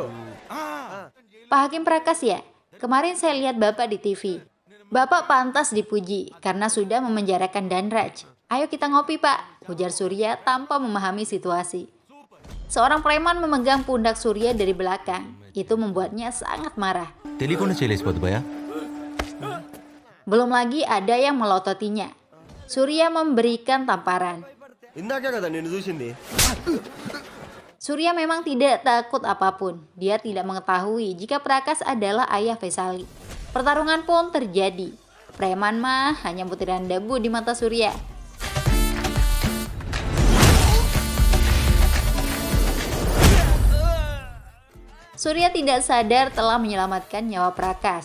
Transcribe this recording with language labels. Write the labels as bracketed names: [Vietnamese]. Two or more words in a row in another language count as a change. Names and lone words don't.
[Indonesian] Pak Hakim Prakas ya? Kemarin saya lihat Bapak di TV. Bapak pantas dipuji karena sudah memenjarakan Danraj. Ayo kita ngopi Pak, ujar Surya tanpa memahami situasi. Seorang preman memegang pundak Surya dari belakang. Itu membuatnya sangat marah. [Telugu] తెలియకుండా చేయలేసిపోద్దు భయ. [Indonesian] Belum lagi ada yang melototinya. Surya memberikan tamparan. [Telugu] ఇందాకే కదా నిన్ను చూసింది. [Indonesian] Surya memang tidak takut apapun. Dia tidak mengetahui jika Prakas adalah ayah Vaisali. Pertarungan pun terjadi. Preman mah hanya butiran debu di mata Surya. Surya tidak sadar telah menyelamatkan nyawa Prakas.